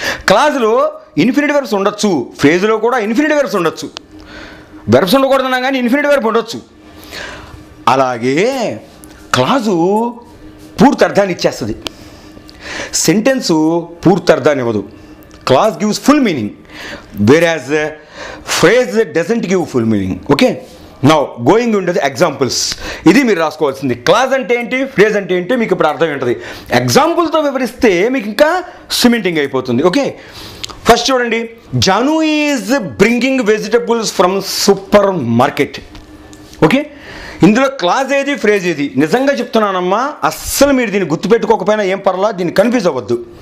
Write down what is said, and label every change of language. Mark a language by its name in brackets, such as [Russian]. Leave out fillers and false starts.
[Telugu] క్లాజులో infinitive verbs ఉండొచ్చు, ఫ్రేజ్లో కూడా infinitive verbs ఉండొచ్చు. వెర్బ్స్ ఉండకూడదన్నా కానీ ఇన్ఫినిటివ్ వెర్బ్ ఉండొచ్చు. అలాగే క్లాజు పూర్తి అర్థాన్ని ఇచ్చేస్తుంది, సెంటెన్సు పూర్తి అర్థాన్ని ఇవ్వదు. [English] Clause gives full meaning, whereas phrase doesn't give full meaning. Okay, now going into the examples, [Telugu] ఇది మీరు రాసుకోవాల్సింది. క్లాజ్ అంటే ఏంటి, ఫ్రేజ్ అంటే ఏంటి మీకు ఇప్పుడు అర్థం ఉంటుంది. ఎగ్జాంపుల్తో వివరిస్తే మీకు ఇంకా సిమెంటింగ్ అయిపోతుంది. [English] okay, [Telugu] ఫస్ట్ చూడండి, [English] Janu is bringing vegetables from supermarket. [Telugu] Okay, ఇందులో క్లాజ్ ఏది, ఫ్రేజ్ ఏది? నిజంగా చెప్తున్నానమ్మా, అస్సలు మీరు దీన్ని గుర్తుపెట్టుకోకపోయినా ఏం పర్లా, దీన్ని కన్ఫ్యూజ్ అవ్వద్దు.